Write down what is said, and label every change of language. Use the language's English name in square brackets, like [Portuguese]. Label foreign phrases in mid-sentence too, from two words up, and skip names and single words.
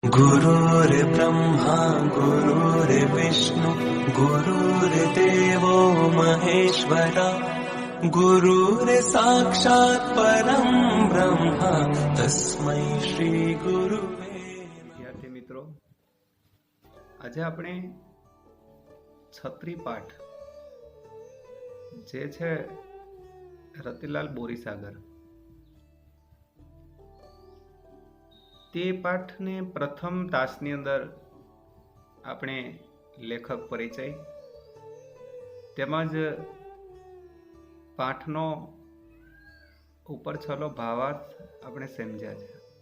[Sanskrit] गुरुर्ब्रह्मा गुरुर्विष्णु गुरुर्देवो महेश्वरा गुरुर्साक्षात् परं ब्रह्म तस्मै श्री गुरुवे। [Gujarati] વિદ્યાર્થી મિત્રો, આજે આપણે છત્રી પાઠ જે છે રતિલાલ બોરીસાગર તે પાઠને પ્રથમ તાસની અંદર આપણે લેખક પરિચય તેમજ પાઠનો ઉપર છલો ભાવાર્થ આપણે સમજ્યા છે।